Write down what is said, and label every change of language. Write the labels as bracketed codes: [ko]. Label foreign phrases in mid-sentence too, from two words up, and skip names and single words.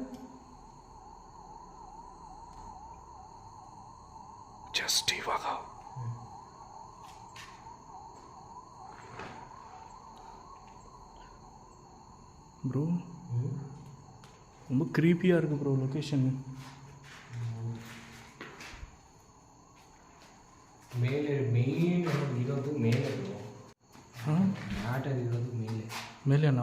[ta] ஜஸ்ட் இವಾಗ ப்ரோ ரொம்ப க்ரீப்பியாக இருக்குது ப்ரோ லொக்கேஷன். [kn] ಮೇಲೆ ಮೇನ್ ಇರೋದು ಮೇಲೆ ಬ್ರೋ. ಮ್ಯಾಟರ್ ಇರೋದು ಮೇಲೆ. ಮೇಲೆನಾ?